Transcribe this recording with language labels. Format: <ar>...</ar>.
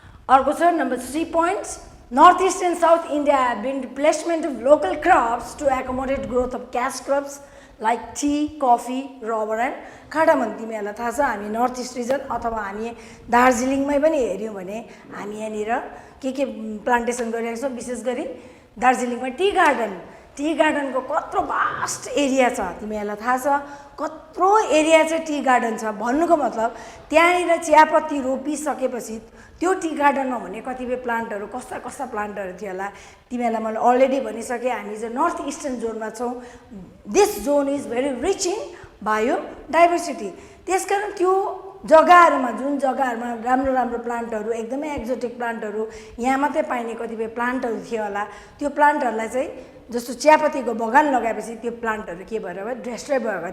<ne>अर्को छ number 3 points.</ne> <en>North east and south India have been replacement of local crops to accommodate growth of cash crops like tea, coffee, rubber and cardamom.</en> <ne>तिमीहरूलाई थाहा छ हामी north east reason अथवा हामी दार्जिलिङमै पनि हेऱ्यौँ भने हामी यहाँनिर के प्लान्टेसन गरिरहेको छौँ. विशेष गरी दार्जिलिङमा टी गार्डन. टी गार्डनको कत्रो भास्ट एरिया छ तिमीहरूलाई थाहा छ. कत्रो एरिया चाहिँ टी गार्डन छ. भन्नुको मतलब त्यहाँनिर चियापत्ती रोपिसकेपछि त्यो टी गार्डनमा हुने कतिपय प्लान्टहरू कस्ता कस्ता प्लान्टहरू थियो होला तिमीहरूलाई मैले अलरेडी भनिसकेँ. हामी चाहिँ नर्थ इस्टर्न जोनमा छौँ.</ne> <en>This zone is very rich in biodiversity.</en> <ne>त्यसकारण त्यो जग्गाहरूमा जुन जग्गाहरूमा राम्रो राम्रो प्लान्टहरू, एकदमै एक्जोटिक प्लान्टहरू, यहाँ मात्रै पाइने कतिपय प्लान्टहरू थियो होला, त्यो प्लान्टहरूलाई चाहिँ जस्तो चियापत्तीको बगान लगाएपछि त्यो प्लान्टहरू के भएर भयो, डिस्ट्रोय भयो.</ne>